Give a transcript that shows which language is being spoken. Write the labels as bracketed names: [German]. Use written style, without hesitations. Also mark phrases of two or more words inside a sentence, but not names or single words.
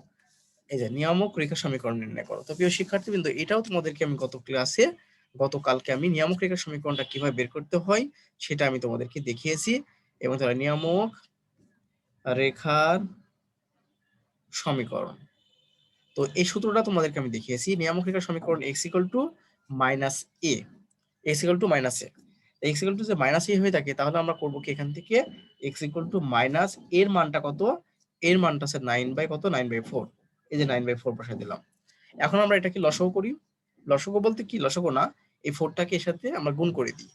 [Bangla] এই যে নিয়ামক রেখা সমীকরণ নির্ণয় করো। তো প্রিয় শিক্ষার্থীবৃন্দ, এটাও তোমাদেরকে আমি গতকালকে আমি নিয়ামক রেখার সমীকরণটা কিভাবে বের করতে হয় সেটা আমি তোমাদেরকে দেখিয়েছি। এবং তাহলে নিয়ামক রেখার সমীকরণ, তো এই সূত্রটা তোমাদেরকে আমি দেখিয়েছি। নিয়ামক রেখার সমীকরণ x = -a, x = -a। x = যে -a হয়ে থাকে তাহলে আমরা করব কি, এখান থেকে x = এর মানটা কত, এর মানটা আছে 9/4। এই যে 9/4 বসাই দিলাম। এখন আমরা এটাকে লসাগু করি। লসাগু বলতে কি, লসাগু না, এই 4টাকে এর সাথে আমরা গুণ করে দিই।